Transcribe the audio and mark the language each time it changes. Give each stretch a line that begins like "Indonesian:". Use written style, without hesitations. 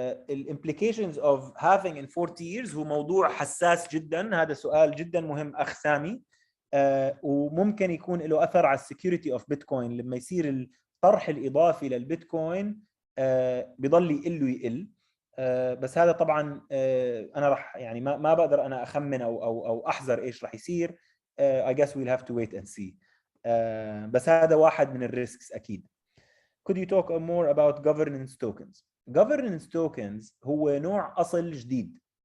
English: الimplications of having in 40 years
Arabic: هو موضوع حساس جدا. هذا سؤال جدا مهم أخ سامي، وممكن يكون له أثر على
English: السكيورتي اوف
Arabic: بيتكوين. لما يصير الطرح الإضافي للبيتكوين بيضل يقل. بس هذا طبعا أنا راح يعني ما بقدر أنا أخمن أو أحذر إيش راح يصير.
English: I guess we'll have to wait and see.
Arabic: بس هذا واحد من الريسكس أكيد.
English: Could you talk more about governance tokens?
Arabic: Governance tokens هو نوع أصل جديد.